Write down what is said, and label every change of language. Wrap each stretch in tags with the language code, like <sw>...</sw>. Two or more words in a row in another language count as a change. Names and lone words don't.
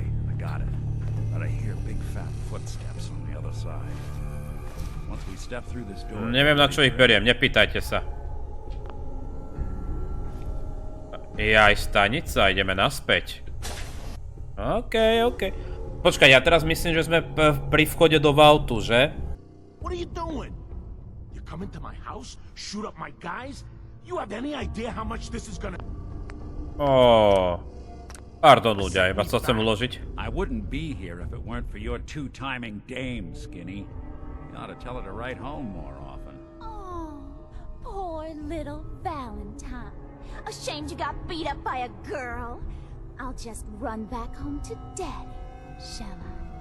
<sk>Neviem, na čo ich beriem, nepýtajte sa. Jaj, stanica, ideme naspäť. OK. Počkaj, ja teraz myslím, že sme pri vchode do VAULTu, že?</sk> <en>What are you doing? You come into my house, shoot up my guys? You have any idea how much this is gonna...</en> <sk>Pardon ľudia, iba sa chcem uložiť.</sk> <en>I wouldn't be here if it weren't for your two-timing dame, Skinny. You ought to tell her to write home more often. Oh, poor little Valentine. Ashamed you got beat up by a girl. I'll just run back home to Daddy, shall I?</en>